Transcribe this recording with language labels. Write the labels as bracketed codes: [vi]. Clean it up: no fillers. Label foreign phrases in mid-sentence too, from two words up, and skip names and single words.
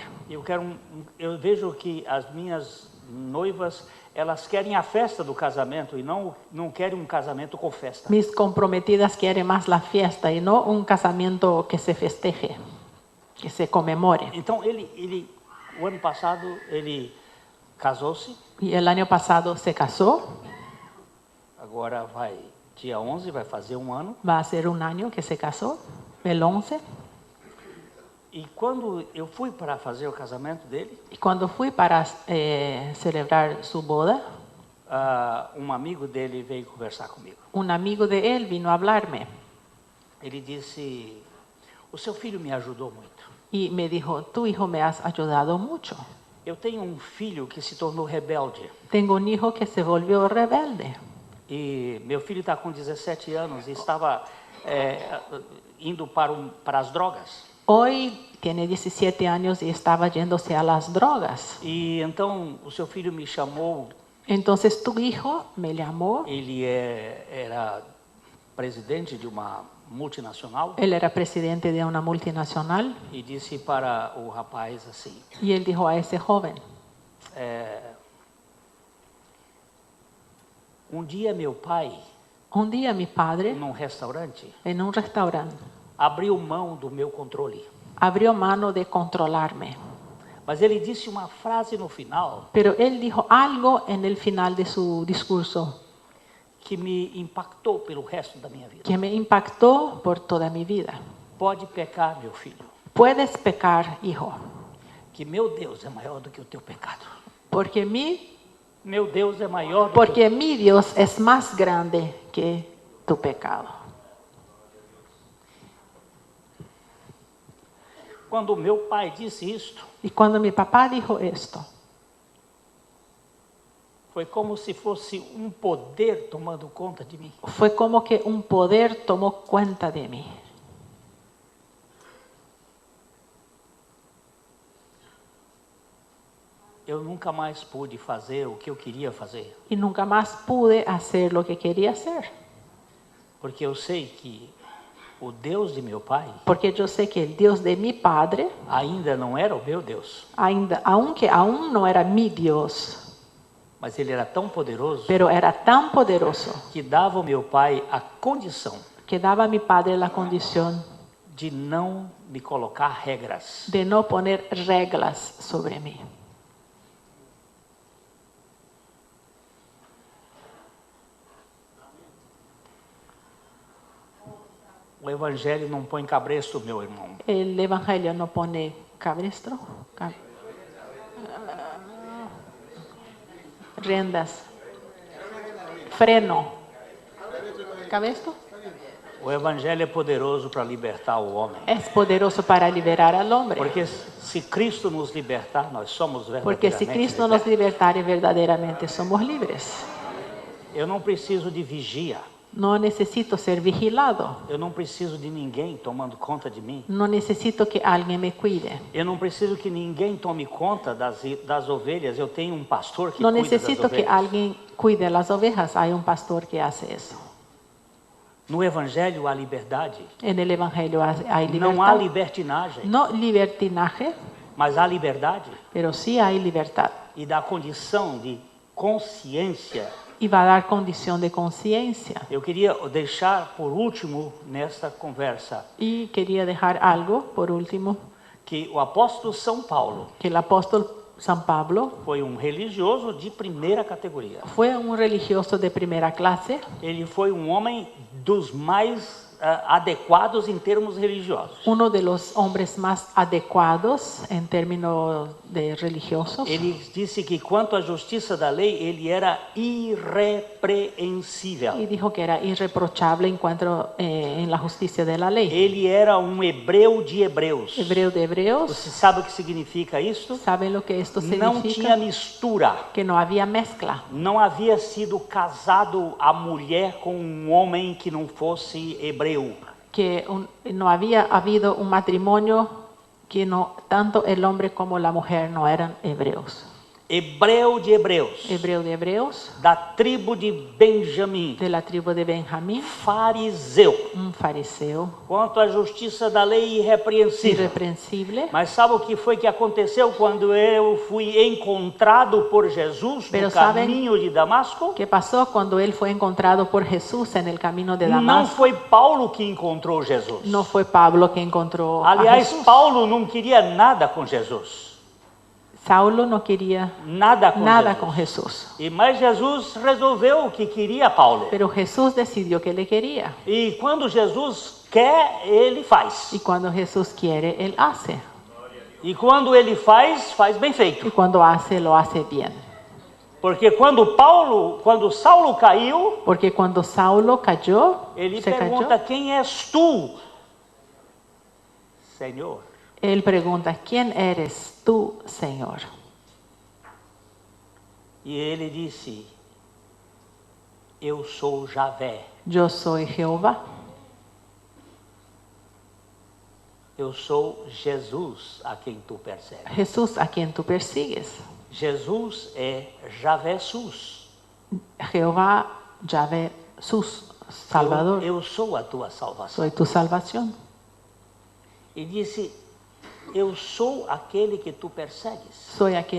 [pt] Eu vejo que as minhas noivas, elas querem a festa do casamento e não querem um casamento com festa. [es] Mis comprometidas quieren más la fiesta y no un casamiento que se festeje, que se conmemore. [pt] Então o ano passado ele casou-se. [es] Y el año pasado se casó, [pt] Agora dia 11 vai fazer um ano. [es] va a ser un año que se casó, el 11. [pt] E quando eu fui para fazer o casamento dele, [es] Y cuando fui para celebrar su boda, [pt] um amigo dele veio conversar comigo. [es] un amigo de él vino a hablarme [pt] Ele disse: o seu filho me ajudou muito. [es] y me dijo, tu hijo me has ayudado mucho. [pt] Eu tenho um filho que se tornou rebelde. [es] Tengo un hijo que se volvió rebelde. [pt] E meu filho está com 17 anos e estava indo para as drogas. [es] Hoy tiene 17 años y estaba yéndose a las drogas. [pt] E então o seu filho me chamou. [es] Entonces tu hijo me llamó. [pt] Ele era presidente de uma multinacional. [es] Él era presidente de una multinacional. [pt] E disse para o rapaz assim: [es] Y él dijo a ese joven, [pt] Um dia meu pai, [es] Un día mi padre, [pt] num restaurante, [es] en un restaurante, [pt] abriu mão do meu controle. [es] abrió mano de controlarme. [pt] Mas ele disse uma frase no final [es] Pero él dijo algo en el final de su discurso [pt] que me impactou pelo resto da minha vida. [es] que me impactó por toda mi vida. [pt] Pode pecar, meu filho, [es] Puedes pecar, hijo, [pt] que meu Deus é maior do que o teu pecado. [es] porque [pt] Meu Deus é maior do que [es] mi Dios es más grande que tu pecado. [pt] Quando meu pai disse isto, [es] Y cuando mi papá dijo esto, [pt] foi como se fosse um poder tomando conta de mim. [es] fue como que un poder tomó cuenta de mí. [pt] Eu nunca mais pude fazer o que eu queria fazer, [es] Y nunca más pude hacer lo que quería hacer. [pt] porque eu sei que o Deus de meu pai [es] Porque yo sé que el Dios de mi padre, [pt] ainda não era o meu Deus, [es] aunque aún no era mi Dios, [pt] mas ele era tão poderoso [es] pero era tan poderoso [pt] que dava ao meu pai a condição [es] que daba a mi padre la condición [pt] de não me colocar regras. [es] de no poner reglas sobre mí. [pt] O evangelho não põe cabresto, meu irmão. [es] El evangelio no pone cabestro, riendas, freno, cabestro. [pt] O evangelho é poderoso para libertar o homem. [es] Es poderoso para liberar al hombre. [pt] Porque se Cristo nos libertar, nós somos [es] Porque [pt] verdadeiramente [es] si Cristo nos [pt] libertos. [es] libertare, verdaderamente somos libres. [pt] Eu não preciso de vigia. [es] No necesito ser vigilado. [pt] Eu não preciso de ninguém tomando conta de mim. [es] No necesito que alguien me cuide. [pt] Eu não preciso que ninguém tome conta das ovelhas. Eu tenho um pastor que [es] No [pt] cuida das [es] necesito que [pt] ovelhas. [es] alguien cuide las ovejas. Hay un pastor que hace eso. [pt] No evangelho há liberdade. [es] En el evangelio hay [pt] Não há [es] libertad. [pt] libertinagem, [es] No libertinaje, [pt] mas há liberdade. [es] pero sí hay libertad. [pt] E da condição de consciência. [es] Y va a dar condición de conciencia. [pt] Eu queria deixar por último nesta conversa [es] Y quería dejar algo, por último, [pt] que o apóstolo São Paulo [es] que el apóstol San Pablo [pt] foi um religioso de primeira categoria. [es] fue un religioso de primera clase. [pt] Ele foi um homem dos mais adequados em termos religiosos. [es] Uno de los hombres más adecuados en términos de religiosos. [pt] Ele disse que quanto à justiça da lei, ele era irrepreensível. [es] Y dijo que era irreprochable en cuanto en la justicia de la ley. [pt] Ele era um hebreu de hebreus. [es] Hebreo de hebreos. [pt] Você sabe o que significa isso? [es] ¿Saben lo que esto [pt] Não tinha [es] significa? [pt] mistura. [es] Que no había mezcla. [pt] Não havia sido casado a mulher com um homem que não fosse hebreu. [es] Que no había habido un matrimonio que no, tanto el hombre como la mujer no eran hebreos. [pt] Hebreu de hebreus. [es] Hebreo de hebreos, [pt] Da tribo de Benjamim. [es] de la tribu de Benjamín, [pt] Fariseu. [es] un fariseo [pt] Quanto à justiça da lei, irrepreensível. [es] irreprensible. [pt] Mas sabe o que foi que aconteceu quando eu fui encontrado por Jesus [es] Pero no saben [pt] caminho de Damasco? [es] ¿Qué pasó cuando él fue encontrado por Jesús en el camino de [pt] Não [es] Damasco? [pt] foi Paulo que encontrou Jesus. [es] No fue Pablo que encontró a [pt] Aliás, [es] Jesús. [pt] Paulo não queria nada com Jesus. [es] Saulo no quería [pt] Nada com [es] nada [pt] Jesus. [es] con Jesús. [pt] E mas Jesus resolveu o que queria Paulo. [es] Pero Jesús decidió que le quería. [pt] E quando Jesus quer, ele faz. [es] Y cuando Jesús quiere, él hace. [pt] E quando ele faz, faz bem feito. [es] Y cuando hace, lo hace bien. [pt] Porque quando Saulo caiu, [es] Porque cuando Saulo cayó, [pt] ele se pergunta: [es] cayó, [pt] quem és tu, Senhor? [es] él pregunta, ¿quién eres tú, Señor? [pt] E ele disse: eu sou Javé. [es] Yo soy Jehová. [pt] Eu sou Jesus a quem tu persegues. [es] Jesús a quien tú persigues. [pt] Jesus é Javé Sus. [es] Jehová, Yahvé, sus Salvador. [pt] Eu sou a tua salvação. [es] Soy tu salvación. [pt] E disse: eu sou aquele que tu persegues.